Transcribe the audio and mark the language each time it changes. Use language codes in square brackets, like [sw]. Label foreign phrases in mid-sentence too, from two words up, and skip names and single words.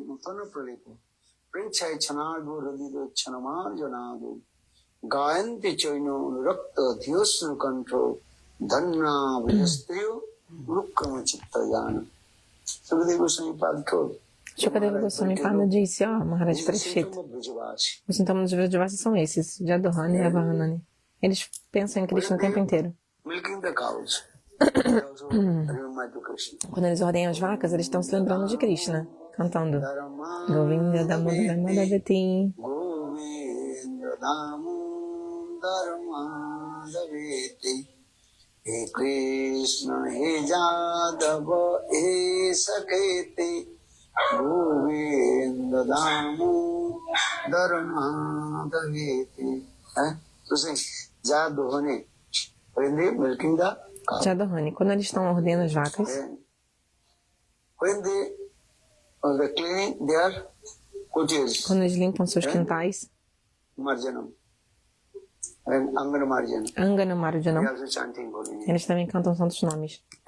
[pt] Shukadeva Goswami Pada disse, Maharaj Parikshit, os sintomas dos Vrajavasis são esses, Jadohani e Avahanani. Eles pensam em Krishna o tempo inteiro. Quando eles ordenham as vacas, eles estão se lembrando de Krishna, cantando [sa] Govinda Damodara Madhavati. Govinda Damodara Madhavati. He Krishna, He Jadava, He Saketi. Govinda Damodara Madhavati. Jadohani. Jadohani. [pt] Quando eles estão ordenando as vacas, quando eles limpam seus quintais, [sa] Angana Marjanam, [pt] eles também cantam santos nomes.